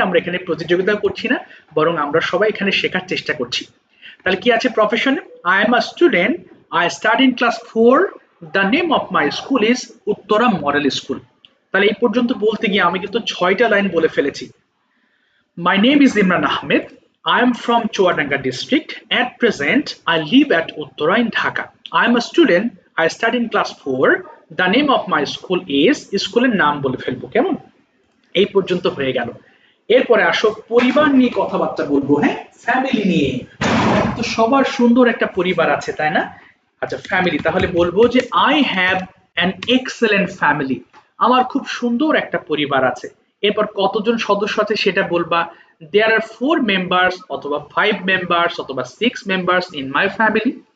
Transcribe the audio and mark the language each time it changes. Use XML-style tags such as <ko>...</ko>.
<bn>আমরা এখানে প্রতিযোগিতা করছি না, বরং আমরা সবাই এখানে শেখার চেষ্টা করছি। তাহলে কি আছে প্রফেশনে?</bn> <en>I am a student, I study in class 4, the name of my school is Uttara model school.</en> <bn>তাহলে এই পর্যন্ত বলতে গিয়ে আমি কিন্তু 6টা লাইন বলে ফেলেছি।</bn> <en>My name is Imran Ahmed. I am from Chuadanga district. At present, I live at Uttara in Dhaka. I am a student. I study in class 4. The name of my school is,</en> <bn>স্কুলের নাম বলে ফেলবো, কেমন? এই পর্যন্ত হয়ে গেল। এরপরে আসো পরিবার নিয়ে কথাবার্তা বলবো, হ্যাঁ, ফ্যামিলি নিয়ে। তো সবার সুন্দর একটা পরিবার আছে, তাই না? আচ্ছা, ফ্যামিলি, তাহলে বলবো যে</bn> <en>I have an excellent family,</en> <bn>আমার খুব সুন্দর একটা পরিবার আছে। এরপর কতজন সদস্য আছে সেটা বলবা।</bn> <en>there are 4 members,</en> <bn>অথবা 5 মেম্বার্স, অথবা</bn> <en>6 members in my family.</en>